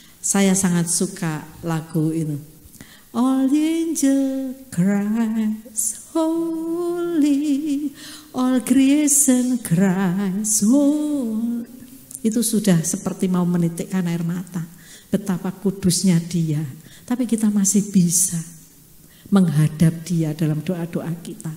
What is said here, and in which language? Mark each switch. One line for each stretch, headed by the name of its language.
Indonesian: Saya sangat suka lagu ini.
English: All the angels cries holy, all creation cries holy.
Indonesian: Itu sudah seperti mau menitikkan air mata. Betapa kudusnya Dia. Tapi kita masih bisa menghadap Dia dalam doa-doa kita.